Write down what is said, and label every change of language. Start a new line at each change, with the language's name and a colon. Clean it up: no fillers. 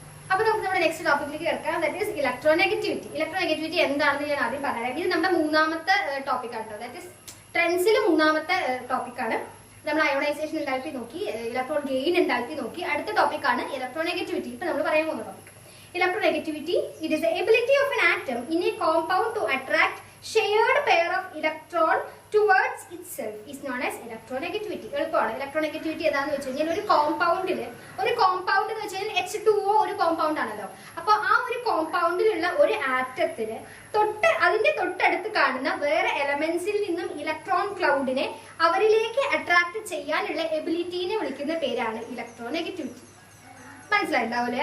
Malayalam: അപ്പൊ നമുക്ക് നമ്മുടെ നെക്സ്റ്റ് ടോപ്പിക്കിലേക്ക് കിടക്കാം. That is electro negativity. Electro negativity എന്താണെന്ന് ഞാൻ ആദ്യം പറയാം. ഇത് നമ്മുടെ മൂന്നാമത്തെ ടോപ്പിക്കാണ് കേട്ടോ. ദാറ്റ് ഈസ് ട്രെൻഡ്സിൽ മൂന്നാമത്തെ ടോപ്പിക്കാണ്. നമ്മൾ അയോണൈസേഷൻ എന്താൽപ്പി നോക്കി, ഇലക്ട്രോൺ ഗെയിൻ എന്താൽപ്പി നോക്കി. അടുത്ത ടോപ്പിക്കാണ് ഇലക്ട്രോ നെഗറ്റിവിറ്റി. ഇപ്പൊ നമ്മൾ പറയാൻ പോകുന്ന topic electronegativity.
English: It is the ability of an atom in a compound to attract shared pair of electron towards itself is known as electronegativity.
Malayalam: എളുപ്പമാണ്. ഇലക്ട്രോനെഗറ്റിവിറ്റി ഏതാണെന്ന് വെച്ച് കഴിഞ്ഞാൽ ഒരു കോമ്പൗണ്ട് എന്ന് വെച്ച് കഴിഞ്ഞാൽ H2O ഒരു കോമ്പൗണ്ട് ആണല്ലോ. അപ്പൊ ആ ഒരു കോമ്പൗണ്ടിലുള്ള ഒരു ആറ്റത്തിന് അതിന്റെ തൊട്ടടുത്ത് കാണുന്ന വേറെ എലമെന്റ്സിൽ നിന്നും ഇലക്ട്രോൺ ക്ലൗഡിനെ അവരിലേക്ക് അട്രാക്ട് ചെയ്യാനുള്ള എബിലിറ്റിനെ വിളിക്കുന്ന പേരാണ് ഇലക്ട്രോനെഗറ്റിവിറ്റി. മനസ്സിലായിട്ടുണ്ടാവില്ലേ?